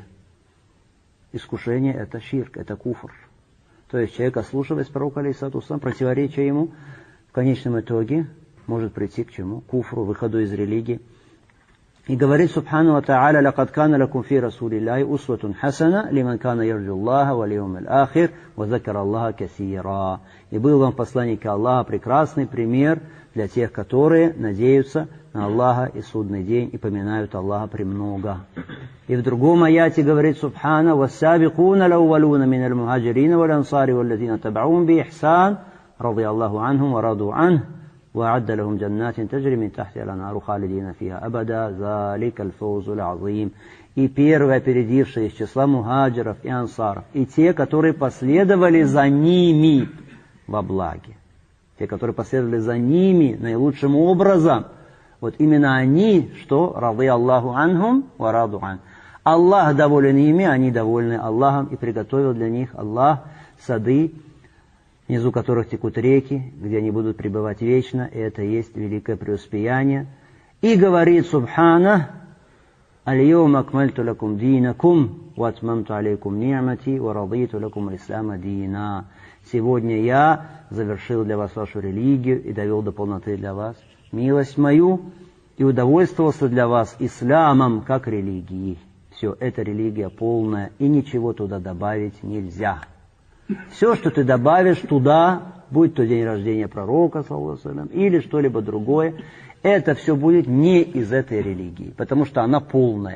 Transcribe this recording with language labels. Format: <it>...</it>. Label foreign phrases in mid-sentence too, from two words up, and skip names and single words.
<ru>Искушение это ширк, это куфр. То есть человек, ослушиваясь пророка,</ru> <ar>عليه الصلاة والسلام,</ar> <ru>противоречия ему, в конечном итоге может прийти к чему? Куфру, выходу из религии. И говорит</ru> <ar>سبحانه وتعالى: «لقد كان لكم في رسول الله أسوة حسنة لمن كان يرجو الله واليوم الآخر وذكر الله كثيرا».</ar> <ru>И был вам в посланнике Аллаха прекрасный пример для тех, которые надеются на Аллаха и судный день и поминают Аллаха премного. И в другом аяте говорит</ru> <ar>سبحانه: «والسابقون الأولون من المهاجرين والأنصار والذين اتبعوهم بإحسان رضي الله عنهم ورضوا عنه وأعد لهم جنات تجري من تحتها الأنهار خالدين فيها أبدا ذلك الفوز العظيم.</ar> <ru>И первые опередившие из числа мухаджиров и ансаров, и те, которые последовали за ними во благе. Те, которые последовали за ними наилучшим образом, вот именно они, что</ru> <ar>رضي الله عنهم ورضوا عنه.</ar> <ru>Аллах доволен ими, они довольны Аллахом, и приготовил для них Аллах сады, внизу которых текут реки, где они будут пребывать вечно, и это есть великое преуспеяние. И говорит</ru> <ar>سبحانه: «اليوم أكملت لكم دينكم، وأتممت عليكم نعمتي، ورضيت لكم الإسلام دينا».</ar> <ru>Сегодня я завершил для вас вашу религию и довел до полноты для вас милость мою, и удовольствовался для вас исламом как религией. Все, это религия полная, и ничего туда добавить нельзя. Все, что ты добавишь туда, будь то день рождения пророка, или что-либо другое, это все будет не из этой религии, потому что она полная.</ru>